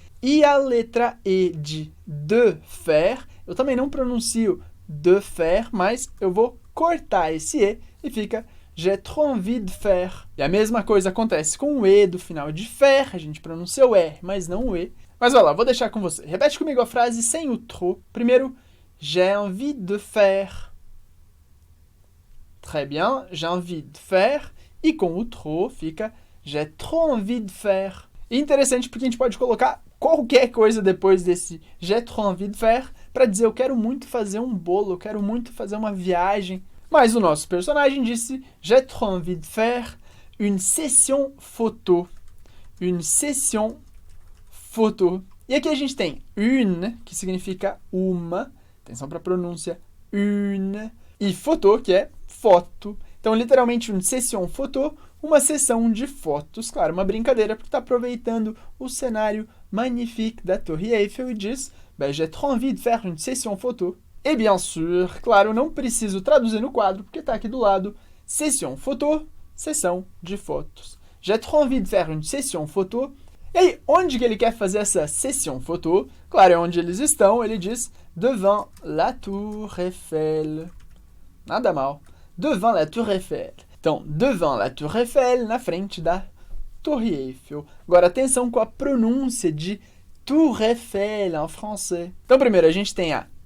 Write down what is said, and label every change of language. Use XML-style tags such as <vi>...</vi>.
<pt>E a letra E de faire, eu também não pronuncio de faire, mas eu vou cortar esse E e fica</pt> <fr>j'ai trop envie de faire.</fr> <pt>E a mesma coisa acontece com o E do final de faire, a gente pronuncia o R, mas não o E. Mas olha lá, vou deixar com você. Repete comigo a frase sem o trop.</pt> <fr>Primeiro, j'ai envie de faire. Très bien, j'ai envie de faire.</fr> <pt>E com o trop fica</pt> <fr>j'ai trop envie de faire.</fr> <pt>E interessante porque a gente pode colocar qualquer coisa depois desse</pt> <fr>j'ai trop envie de faire</fr> <pt>para dizer eu quero muito fazer um bolo, eu quero muito fazer uma viagem. Mas o nosso personagem disse</pt> <fr>j'ai trop envie de faire une session photo. Une session photo.</fr> <pt>E aqui a gente tem une, que significa uma, atenção para a pronúncia, une, e photo, que é foto. Então, literalmente,</pt> <fr>une session photo,</fr> <pt>uma sessão de fotos. Claro, uma brincadeira, porque está aproveitando o cenário magnifique da Torre Eiffel e diz</pt> <fr>ben, j'ai trop envie de faire une session photo.</fr> <pt>E</pt> <fr>bien sûr,</fr> <pt>claro, não preciso traduzir no quadro, porque está aqui do lado, session photo, sessão de fotos.</pt> <fr>J'ai trop envie de faire une session photo.</fr> <pt>E aí, onde que ele quer fazer essa session photo? Claro, é onde eles estão, ele diz</pt> <fr>devant la Tour Eiffel.</fr> <pt>Nada mal.</pt> <fr>Devant la Tour Eiffel. Então, devant la Tour Eiffel,</fr> <pt>na frente da Torre Eiffel. Agora, atenção com a pronúncia de Tour Eiffel em francês. Então, primeiro, a gente tem a</pt>